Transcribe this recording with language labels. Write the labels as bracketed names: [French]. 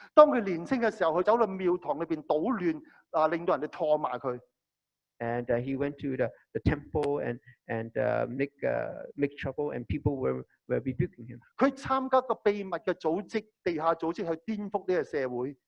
[Cantonese] 當佢年輕嘅時候，佢走到廟堂裏邊搗亂，令到人哋唾罵佢。 [English] And he went to the temple and make trouble, and people were rebuking him. [Cantonese] 佢參加個秘密嘅組織、地下組織去顛覆呢個社會。